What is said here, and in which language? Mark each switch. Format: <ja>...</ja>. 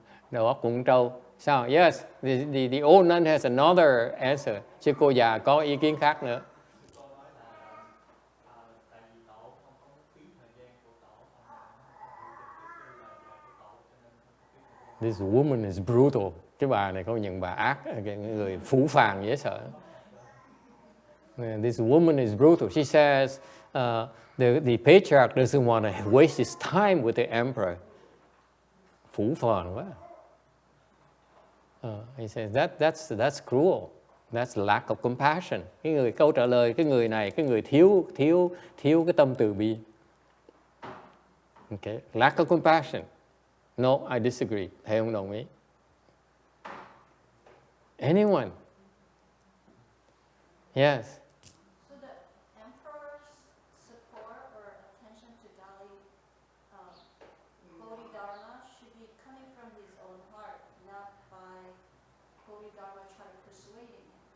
<vi>Đầu óc cũng trâu. Sao?</vi> <en>Yes, the old nun has another answer.</en> <vi>Chứ cô già có ý kiến khác nữa.</vi> <en>This woman is brutal.</en> <vi>Cái bà này công nhận bà ác, người phũ phàng dễ sợ.</vi> <en>This woman is brutal. She says the patriarch doesn't want to waste his time with the emperor.</en> <vi>Phũ phàng quá.</vi> <en>He says that's cruel. That's lack of compassion.</en> <vi>Cái người câu trả lời cái người này, cái người thiếu cái tâm từ bi.</vi> <en>Okay, lack of compassion. No, I disagree.</en> <vi>Thầy không đồng ý.</vi> <en>Anyone? Yes. So the emperor's support or attention to Dali Bodhidharma should be coming from his own heart, not by Bodhidharma trying to persuade him.</en>